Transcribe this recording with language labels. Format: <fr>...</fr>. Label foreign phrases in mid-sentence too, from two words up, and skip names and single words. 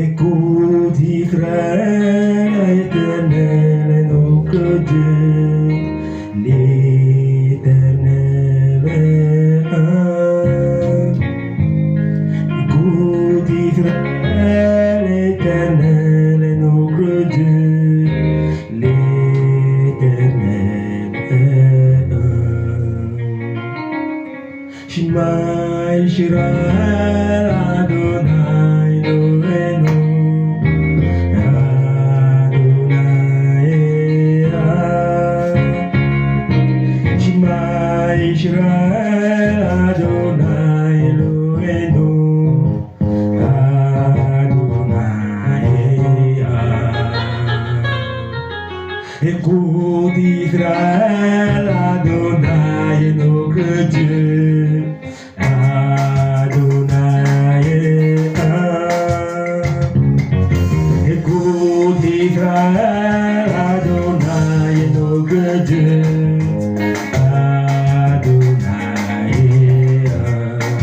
<fr>Écoute Israël, l'Éternel est notre Dieu, l'Éternel est un. Écoute Israël, l'Éternel est notre Dieu, l'Éternel est un.</fr> <he>שמע ישראל אדוני אלוהינו אדוני אחד. שמע ישראל אדוני אלוהינו אדוני אחד.</he> <fr>Écoute Israël, Adonai est notre Dieu, Adonai est un. Écoute Israël, Adonai est notre Dieu, Adonai est un.</fr>